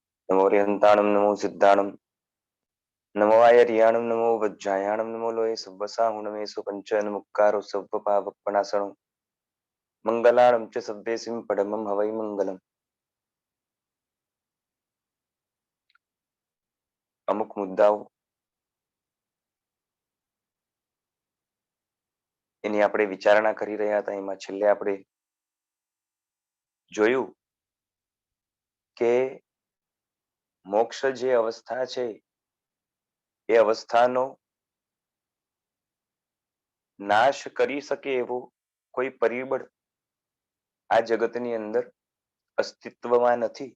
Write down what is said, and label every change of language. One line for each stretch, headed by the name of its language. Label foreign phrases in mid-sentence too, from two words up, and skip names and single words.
Prakrit languages: नमो रिहंताणं नमो सिद्धाणं नमो आयर्याणं नमो वज्रायाणं नमो लोये सव्वसाहुणमेषु पञ्चनमुक्कारो सव्वपावपणासणो मंगलाणं च सव्वेसिं परमं हवै मंगलम्.
Gujarati: અમુક મુદ્દાઓ એની આપણે વિચારણા કરી રહ્યા હતા. એમાં છેલ્લે આપણે જોયું કે મોક્ષ જે અવસ્થા છે એ અવસ્થાનો નાશ કરી શકે એવો કોઈ પરિબળ આ જગતની અંદર અસ્તિત્વમાં નથી.